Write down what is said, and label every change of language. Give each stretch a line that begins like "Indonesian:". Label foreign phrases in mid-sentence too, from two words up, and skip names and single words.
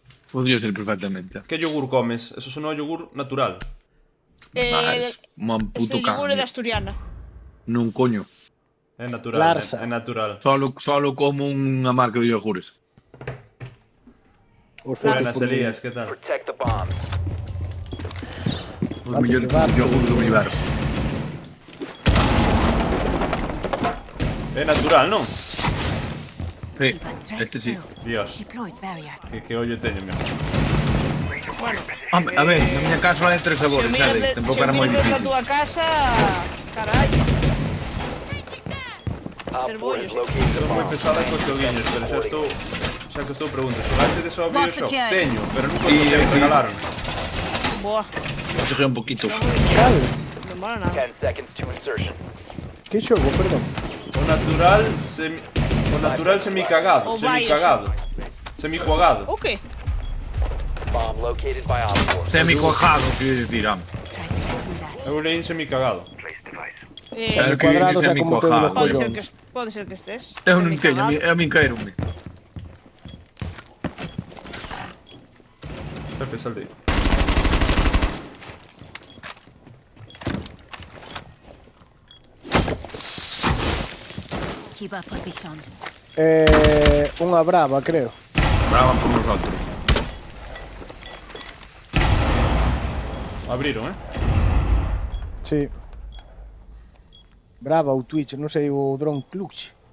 Galician: Podría ser perfectamente. Que yogur comes? Eso son o yogur natural.
Spanish: Es un puto
Galician: Ligure de can. Asturiana. Non coño. É natural, Larsa. é natural. Solo como unha marca de iogures. Os
Spanish: Buenas,
Galician: feitos por mí. Elías, que tal?
English: Protect the bombs.
Galician: Os Antes mellores de darte. iogures do universo. É natural, non? Sí,
English: Keep us straight
Galician: este sí.
English: through.
Galician: Dios,
English: Deployed barrier.
Galician: que ollo teño, meu. Home, a ver, na miña casa hai tres sabores, sabe? Tampouco era moi desde a difícil. túa casa, carallo.
English: Op 4 has
Galician: bollos.
English: located the
Galician: Estou moi
English: bomb.
Galician: pesada cos xoguiños, pero xa que estou preguntando. Xogaste de só Bioshock?
English: secured.
Galician: Teño, pero nunca os me regalaron. Boa. Xoguei
Spanish: un poquito.
Galician: Cal? Non mola nada.
English: 10 seconds to insertion.
Galician: Que xogo, perdón? O natural semicagado, O semicagado. Semicuagado. O que?
English: Bomb located by Op 4.
Galician: Semi-cuajado, quero dicir,
English: Try to get through that.
Galician: Eu leí semicagado. Claro que Cuadrados dice é como todos os semi-cuajado. Pode ser que estés. Eu non teño, Semicagado. a min caeronme. Pepe, sal de aí.
English: Keep our position.
Galician: Unha brava, creo.
Spanish: Braban por nosotros.
Galician: Abriron, Sí. Brava ou Twitch, non sei, o Drone Clutch.